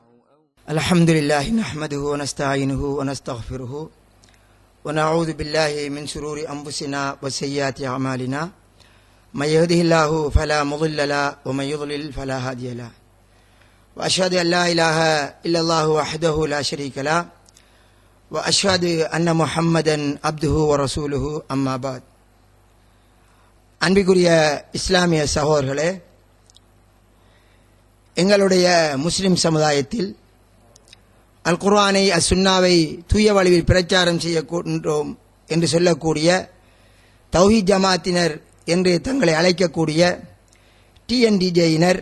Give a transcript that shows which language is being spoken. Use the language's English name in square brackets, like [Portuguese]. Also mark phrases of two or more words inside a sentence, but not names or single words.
[Arabic] الحمد لله نحمده ونستعينه ونستغفره ونعوذ بالله من شرور أنفسنا وسيئات أعمالنا من يهده الله فلا مضل له ومن يضلل فلا هادي له وأشهد أن لا إله إلا الله وحده لا شريك له وأشهد أن محمدا عبده ورسوله أما بعد. [Tamil] அன்பிற்குரிய இஸ்லாமிய சகோதரர்களே, எங்களுடைய முஸ்லிம் சமுதாயத்தில் அல் குர்ஆனை அசுன்னாவை தூய வழியில் பிரச்சாரம் செய்யக்கூன்றோம் என்று சொல்லக்கூடிய தௌஹீத் ஜமாத்தினர் என்று தங்களை அழைக்கக்கூடிய டிஎன்டிஜேயினர்